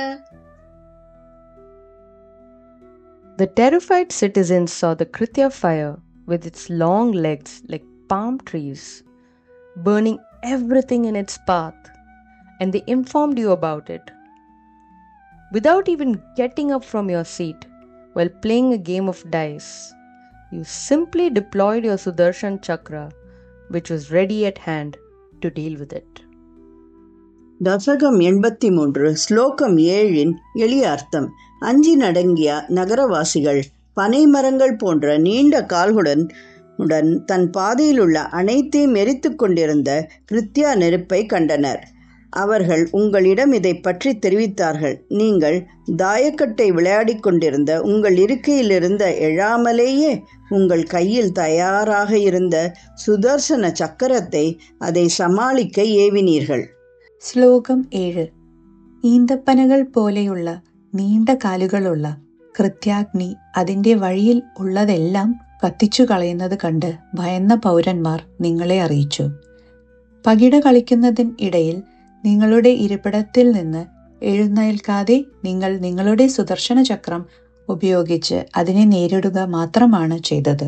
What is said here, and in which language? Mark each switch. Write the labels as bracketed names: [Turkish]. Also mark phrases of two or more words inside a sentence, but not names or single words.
[English] The terrified citizens saw the Kritya fire with its long legs like palm trees, burning everything in its path, and they informed you about it. Without even getting up from your seat while playing a game of dice, you simply deployed your Sudarshan Chakra, which was ready at hand to deal with it. [Tamil] தசகம் 83 ஸ்லோகம் 7 எளிய அர்த்தம். அஞ்சி நடுங்கிய நகரவாசிகள் பனைமரங்கள் போன்ற நீண்ட கால்களுடன் தன் பாதையிலுள்ள அனைத்தையும் எரித்துக் கொண்டிருந்த கிருத்யா நெருப்பை கண்டனர். அவர்கள் உங்களிடம் இதை பற்றி தெரிவித்தார்கள். நீங்கள் தாயக்கட்டை விளையாடிக் கொண்டிருந்த உங்கள் இருக்கையிலிருந்த எழாமலேயே உங்கள் கையில் தயாராக இருந்த சுதர்சன சக்கரத்தை அதை சமாளிக்க ஏவினீர்கள். [Malayalam] ശ്ലോകം 7. ഈന്തപ്പനകൾ പോലെയുള്ള നീണ്ട കാലുകളുള്ള കൃത്യാഗ്നി അതിന്റെ വഴിയിൽ ഉള്ളതെല്ലാം കത്തിച്ചു കളയുന്നത് കണ്ട് ഭയന്ന പൗരന്മാർ നിങ്ങളെ അറിയിച്ചു. പകിട കളിക്കുന്നതിനിടയിൽ നിങ്ങളുടെ ഇരിപ്പിടത്തിൽ നിന്ന് എഴുന്നേൽക്കാതെ നിങ്ങൾ നിങ്ങളുടെ സുദർശന ചക്രം ഉപയോഗിച്ച് അതിനെ നേരിടുക മാത്രമാണ് ചെയ്തത്.